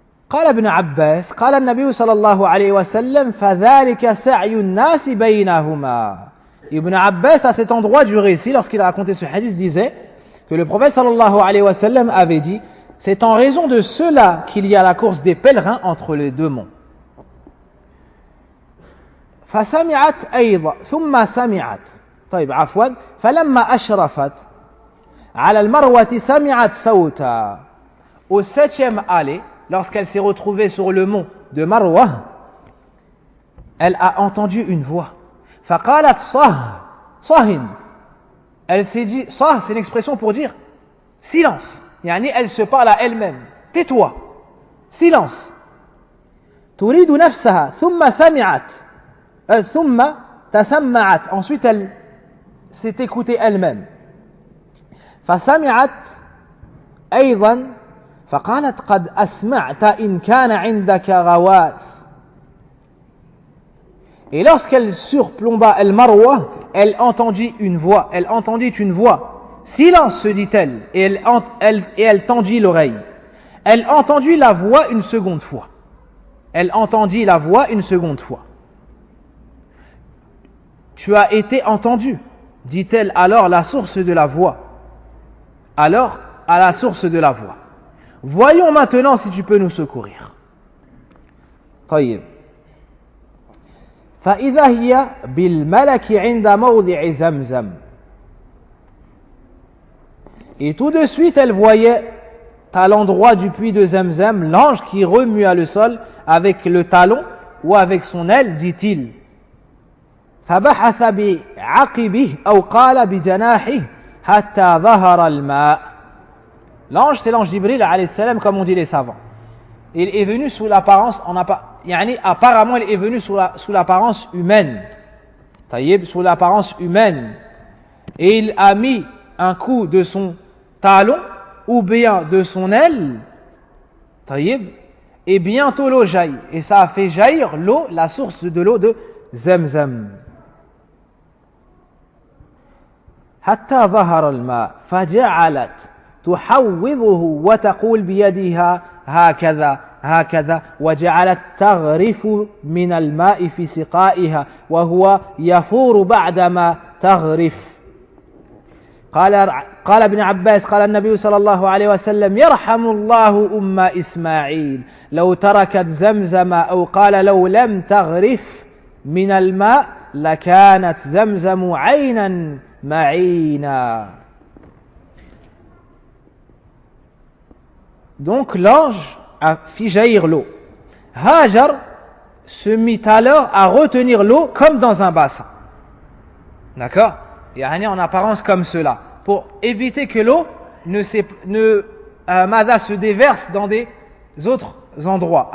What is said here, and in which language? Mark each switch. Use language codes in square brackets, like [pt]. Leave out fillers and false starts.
[ar] قال ابن عباس قال النبي صلى الله عليه وسلم فذلك سعي الناس بينهما. [fr] Ibn Abbas à cet endroit du récit, lorsqu'il a raconté ce hadith, disait que le prophète sallallahu alayhi wa sallam avait dit: c'est en raison de cela qu'il y a la course des pèlerins entre les deux monts. [ar] فسمعت أيضا ثم سمعت طيب عفوا فلما أشرفت على المروة سمعت صوتا. [fr] Au septième allée, lorsqu'elle s'est retrouvée sur le mont de Marwa, elle a entendu une voix. [ar] فقالت صهن. [fr] Elle s'est dit, sah, c'est une expression pour dire silence. Yani elle se parle à elle-même. Tais-toi. Silence. [ar] تريد نفسها ثم سمعت ثم تسمعت. [fr] Ensuite elle s'est écoutée elle-même. [ar] فسمعت أيضا فقالت قد أسمعت إن كان عندك غواث. [fr] Et lorsqu'elle surplomba el-Marwa, elle entendit une voix. Elle entendit une voix. Silence, se dit-elle. Et elle tendit l'oreille. Elle entendit la voix une seconde fois. Elle entendit la voix une seconde fois. Tu as été entendu, dit-elle alors la source de la voix. Alors, à la source de la voix. Voyons maintenant si tu peux nous secourir. [ar] طيب. فإذا هي بالملك عند موضع زمزم. [fr] Et tout de suite elle voyait à l'endroit du puits de Zamzam l'ange qui remua le sol avec le talon ou avec son aile, dit-il. [ar] فبحث بعقبه أو قال بجناحه حتى ظهر الماء. [fr] L'ange, c'est l'ange Jibril alayhi salam, comme on dit les savants. Il est venu sous l'apparence, apparemment il est venu sous l'apparence humaine. Taïb, sous l'apparence humaine. Et il a mis un coup de son talon ou bien de son aile. Taïb. Et bientôt l'eau jaillit. Et ça a fait jaillir l'eau, la source de l'eau de Zamzam. [ar] حتى ظهر الماء فجعلت تحوضه وتقول بيدها هكذا هكذا وجعلت تغرف من الماء في سقائها وهو يفور بعدما تغرف. قال ابن عباس قال النبي صلى الله عليه وسلم يرحم الله أم إسماعيل لو تركت زمزم أو قال لو لم تغرف من الماء لكانت زمزم عينا معينا. [fr] Donc l'ange a fait jaillir l'eau. Hajar se mit alors à retenir l'eau comme dans un bassin. D'accord? En apparence comme cela. Pour éviter que l'eau se déverse dans des autres endroits.